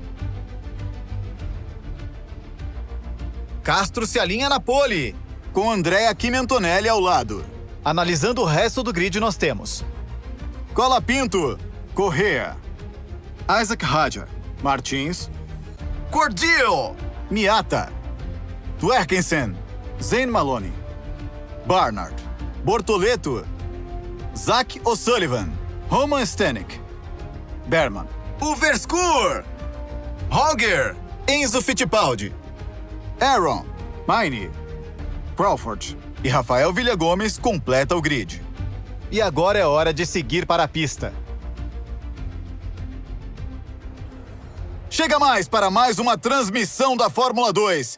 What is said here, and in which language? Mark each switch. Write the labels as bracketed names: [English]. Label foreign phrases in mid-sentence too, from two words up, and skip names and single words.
[Portuguese] Castro se alinha na pole, com Andrea Antonelli ao lado. Analisando o resto do grid, nós temos Colapinto, Correa, Isaac Hadjar, Martins, Cordil, Miata, Twerkensen, Zane Maloney, Barnard, Bortoleto, Zach O'Sullivan, Roman Stanek, Berman, Uverskur, Roger, Enzo Fittipaldi, Aaron, Maine, Crawford e Rafael Villagomes completa o grid. E agora é hora de seguir para a pista. Chega mais para mais uma transmissão da Fórmula 2.